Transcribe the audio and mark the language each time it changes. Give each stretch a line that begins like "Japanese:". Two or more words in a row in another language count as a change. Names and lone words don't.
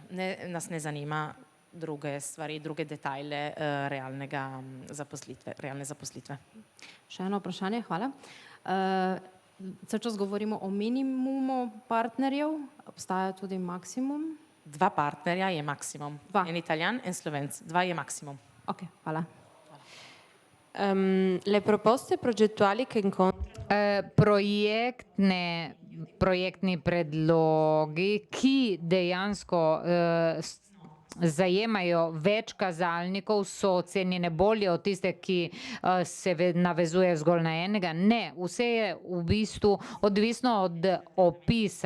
Slovenian: Nas ne zanima druge stvari, druge detajle realne zaposlitve. Še eno vprašanje, hvala. Cel čas govorimo o minimumu partnerjev, obstaja tudi maksimum? 2 partnerja je maksimum. En Italijan, en Slovenc. 2 je maksimum. Ok, hvala.
Italian: Le proposte progettuali che
Slovenian: projektni predlogi, ki dejansko zajemajo več kazalnikov, so ocenjene bolje od tiste, ki se navezuje zgolj na enega. Ne, vse je v bistvu odvisno od opisa.